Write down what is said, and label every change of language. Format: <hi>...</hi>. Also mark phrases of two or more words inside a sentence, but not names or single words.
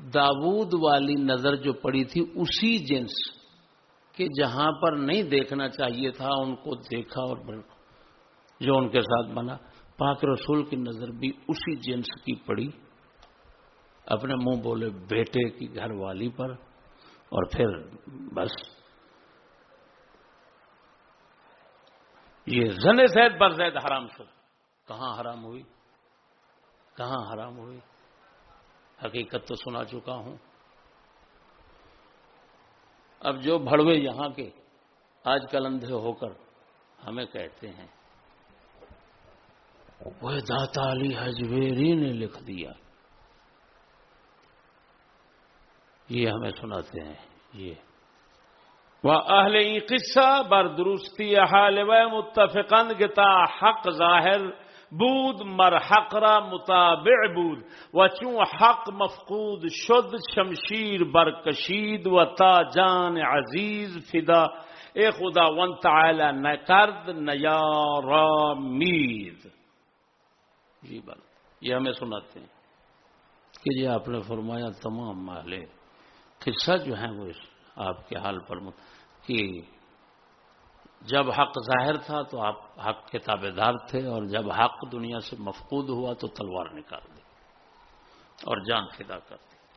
<ur>داؤد والی نظر جو پڑی تھی اسی جنس کہ جہاں پر نہیں دیکھنا چاہیے تھا ان کو دیکھا، اور جو ان کے ساتھ بنا، پاک رسول کی نظر بھی اسی جنس کی پڑی، اپنے منہ بولے بیٹے کی گھر والی پر، اور پھر بس یہ</ur> <fa>زن زید بر زید حرام شد.</fa> <ur>کہاں حرام ہوئی؟ کہاں حرام ہوئی؟ حقیقت تو سنا چکا ہوں. اب جو بھڑوے یہاں کے آج کل اندھے ہو کر ہمیں کہتے ہیں وہ داتا علی حجویری نے لکھ دیا، یہ ہمیں سناتے ہیں. یہ</ur> <fa>اہل این قصه بر درستی حال و متفقند که تا حق ظاهر بود مر حق را متابع بود و چون حق مفقود شد شمشیر برکشید و تا جان عزیز فدا ای خداوند تعالی نکرد نیارامید.</fa> <ur>جی بل یہ ہمیں سناتے ہیں کہ یہ آپ نے فرمایا تمام اہل قصہ جو ہیں وہ آپ کے حال پر کہ جب حق ظاہر تھا تو آپ حق کے تابع دار تھے، اور جب حق دنیا سے مفقود ہوا تو تلوار نکال دی اور جان فدا کر دی.</ur>